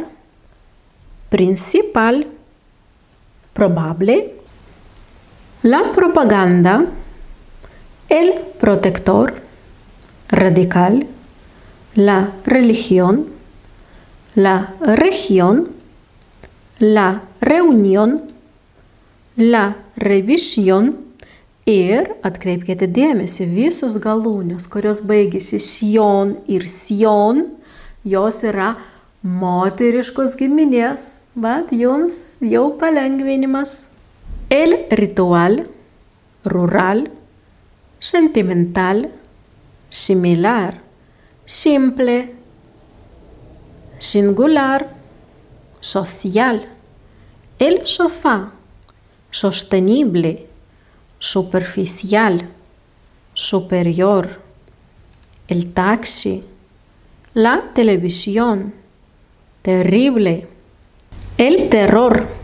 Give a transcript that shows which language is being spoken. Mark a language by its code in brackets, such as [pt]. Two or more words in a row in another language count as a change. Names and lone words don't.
[es] principal, probable, la propaganda, el protector, radical, la religión, la región, la reunión, la revisión [lt] ir, atkreipkite dėmesį, visos galūnės, kurios baigėsi sion ir sion, jos yra moteriškos giminės, bet jums jau palengvinimas. [es] El ritual, rural, sentimental, similar, simple, singular, social, el sofá, sostenible, superficial, superior, el taxi, la televisión, terrible, el terror,